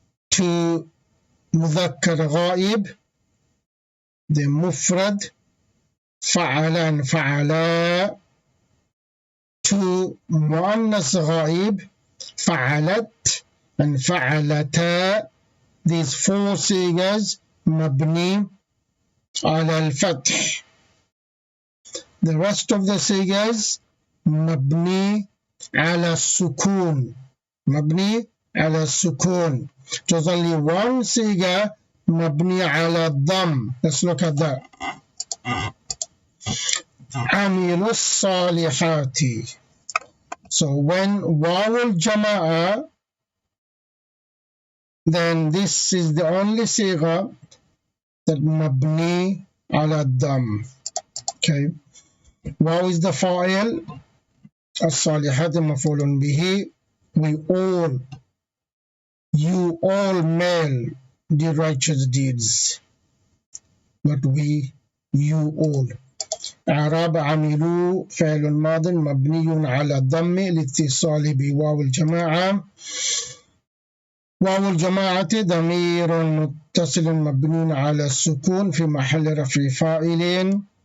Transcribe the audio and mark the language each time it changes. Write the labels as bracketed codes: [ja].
[ar] To مذكر غائب, the مفرد فعلا فعلا. To مؤنث غائب فعلت and فعلتا. [en] These 4 sigas [ar] مبني على الفتح. [en] The rest of the sigas [ar] مبني على السكون. مبني على السكون. [en] There's only one siga [ar] مبني على الضم. [en] Let's look at that. [ar] عملوا الصالحات. [en] So when واو الجماعة, then this is the only siga that [ar] مبني على الضم. [en] Okay, واو is the fa'il. [ar] الصالحات مفعول به. [en] We all, you all male did righteous deeds. Not we, you all. [ar] إعراب عملوا فعل ماض مبني على الضم لاتصال بواو الجماعة. واو الجماعة ضمير متصل مبني على السكون في محل رفع فاعل.